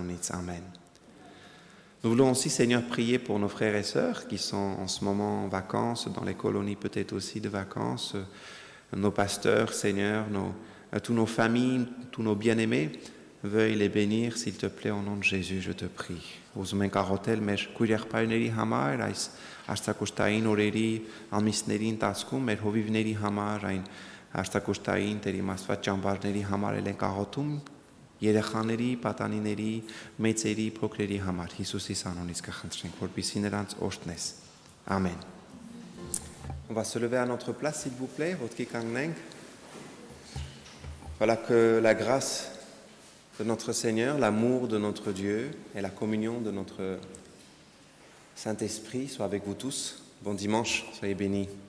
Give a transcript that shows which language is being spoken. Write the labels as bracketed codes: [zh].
[fr] Amen. Nous voulons aussi, Seigneur, prier pour nos frères et sœurs qui sont en ce moment en vacances, dans les colonies peut-être aussi de vacances, nos pasteurs, Seigneur, tous nos familles, tous nos bien-aimés. Veuille les bénir, s'il te plaît, au nom de Jésus, je te prie. [hy] Ուզում ենք աղոթել մեր քույրեղբայրների համար, այս արցակուշտային օրերի ամիսների ընթացքում, մեր հովիվների համար, այն արցակուշտային Տեր իմ Աստված ճամբարների համար ենք աղոթում, երեխաների, պատանիների, մեծերի, փոքրերի համար Հիսուսի անունից կխնդրենք, որպեսզի նրանց օրհնես։ Amen. [fr] On va se lever à notre place, s'il vous plaît, votre kikangeng. Voilà, que la grâce de notre Seigneur, l'amour de notre Dieu et la communion de notre Saint-Esprit soit avec vous tous. Bon dimanche, soyez bénis.